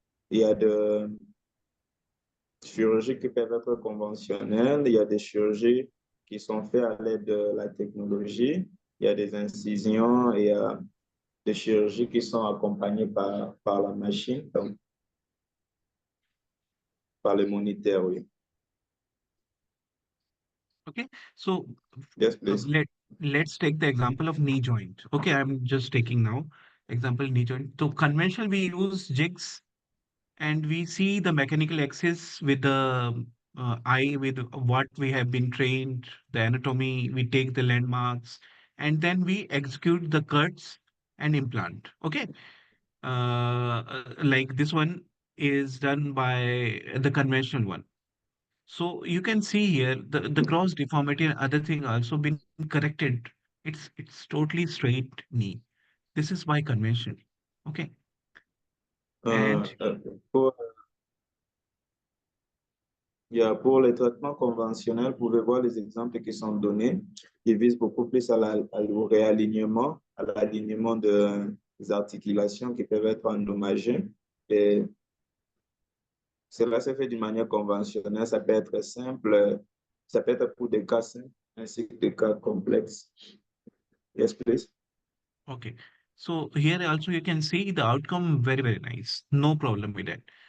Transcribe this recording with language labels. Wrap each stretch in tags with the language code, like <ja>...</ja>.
<fr>Il y a de chirurgies qui peuvent être conventionnelles, il y a des chirurgies qui sont faites à l'aide de la technologie, il y a des incisions et il y a des chirurgies qui sont accompagnées par la machine, donc par le moniteur, oui.</fr> <en>Okay. So Yes, please. let's take the example of knee joint. Okay, I'm just taking now example knee joint. So conventional we use jigs and we see the mechanical axis with the eye with what we have been trained, the anatomy, we take the landmarks, and then we execute the cuts and implant. Okay. Like this one is done by the conventional one. So you can see here the gross deformity and other thing also been corrected. It's totally straight knee. This is by conventional. Okay. Euh, And</en> <fr>euh, pour, pour les traitements conventionnels, vous pouvez voir les exemples qui sont donnés. Ils visent beaucoup plus au réalignement, à l'alignement des articulations qui peuvent être endommagées. Et cela se fait d'une manière conventionnelle, ça peut être simple, ça peut être pour des cas simples ainsi que des cas complexes.</fr> <en>Yes, please. okay. So here also you can see the outcome very, very nice. No problem with that.</en>